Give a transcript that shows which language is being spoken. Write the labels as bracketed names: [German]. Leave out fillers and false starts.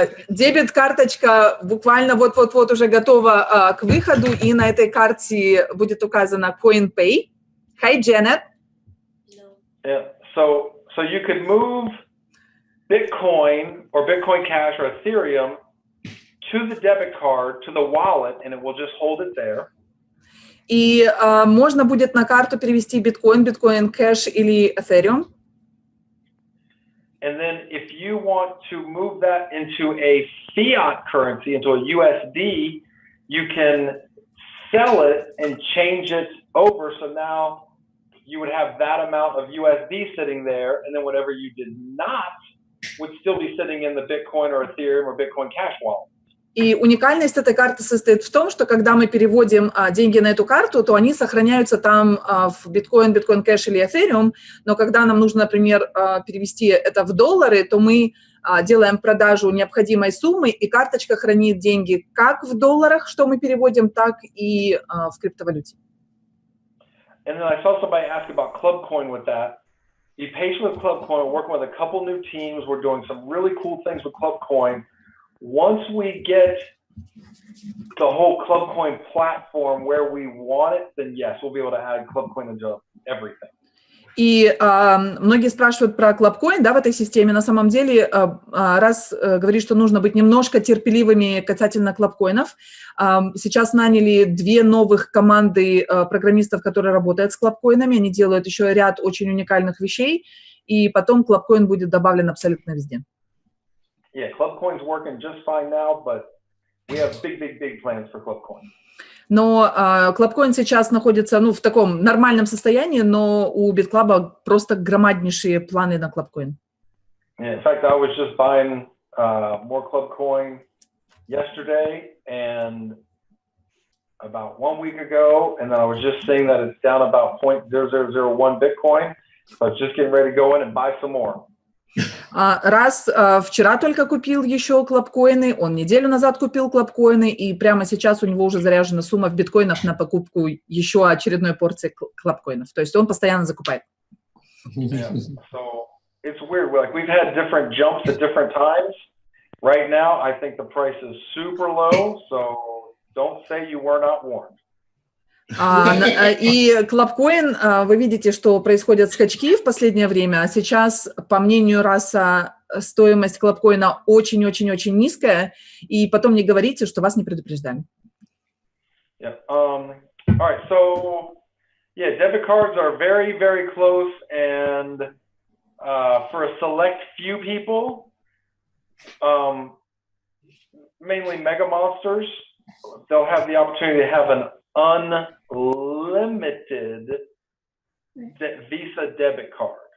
[Russian] Дебет-карточка буквально вот-вот-вот уже готова к выходу, и на этой карте будет указано CoinPay. [English] Hi, Janet. Yeah. So you could move Bitcoin or Bitcoin Cash or Ethereum to the debit card, to the wallet, and it will just hold it there. [Russian] И можно будет на карту перевести биткоин, биткоин кэш или Ethereum. [English] And then if you want to move that into a fiat currency, into a USD, you can sell it and change it over. So now you would have that amount of USD sitting there, and then whatever you did not would still be sitting in the Bitcoin or Ethereum or Bitcoin Cash wallet. [Russian] И уникальность этой карты состоит в том, что когда мы переводим деньги на эту карту, то они сохраняются там в биткоин, биткоин кэш или эфириум, но когда нам нужно, например, перевести это в доллары, то мы делаем продажу необходимой суммы, и карточка хранит деньги как в долларах, что мы переводим, так и в криптовалюте. [English] And then I saw somebody ask about ClubCoin with that. Be patient with ClubCoin. We're working with a couple new teams. We're doing some really cool things with ClubCoin. Once we get the whole ClubCoin platform where we want it, then yes, we'll be able to add ClubCoin into everything. [Russian] И многие спрашивают про ClubCoin, да, в этой системе. На самом деле, раз говорит, что нужно быть немножко терпеливыми касательно ClubCoin'ов. Сейчас наняли 2 новых команды программистов, которые работают с ClubCoin'ами. Они делают еще ряд очень уникальных вещей, и потом ClubCoin будет добавлен абсолютно везде. [English] Yeah, ClubCoin's working just fine now, but we have big plans for ClubCoin. [Russian] Но ClubCoin сейчас находится, ну, в таком нормальном состоянии, но у BitClub просто громаднейшие планы на ClubCoin. [English] Yeah, in fact, I was just buying more club coin yesterday and about 1 week ago, and then I was just seeing that it's down about 0.0001 Bitcoin. So I was just getting ready to go in and buy some more. [Russian] Раз вчера только купил еще клабкоины, он неделю назад купил клабкоины, и прямо сейчас у него уже заряжена сумма в биткоинах на покупку еще очередной порции клабкоинов. То есть он постоянно закупает. [English] Yeah. So it's weird. Like we've had different jumps at different times. Right now, I think the price is super low. So don't say you were not warned. [Russian] И клабкоин, вы видите, что происходят скачки в последнее время. Сейчас, по мнению Раса, стоимость клабкоина очень-очень-очень низкая. И потом не говорите, что вас не предупреждали. [English] Yeah. All right. So, yeah, debit cards are very, very close. And for a select few people, mainly mega monsters, they'll have the opportunity to have an unlimited Visa debit card.